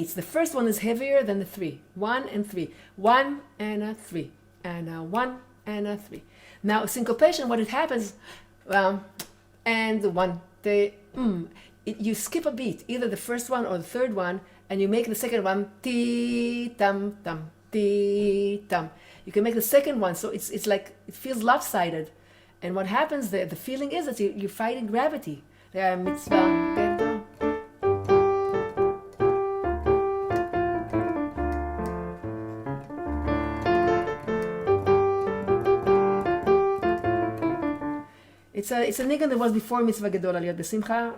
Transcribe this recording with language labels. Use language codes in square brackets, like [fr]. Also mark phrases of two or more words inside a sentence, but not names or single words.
[en] The first one is heavier than the 3. 1 and 3. 1 and a 3. And a 1 and a 3. Now syncopation, what it happens, and the 1, you skip a beat, either the first one or the third one, and you make the second one ti tam tam ti tam. You can make the second one, so it's like it feels lopsided, and what happens there? The feeling is that you're fighting gravity. Mitzvah. It's a niggun that was before [he] מצוה גדול עליות בשמחה.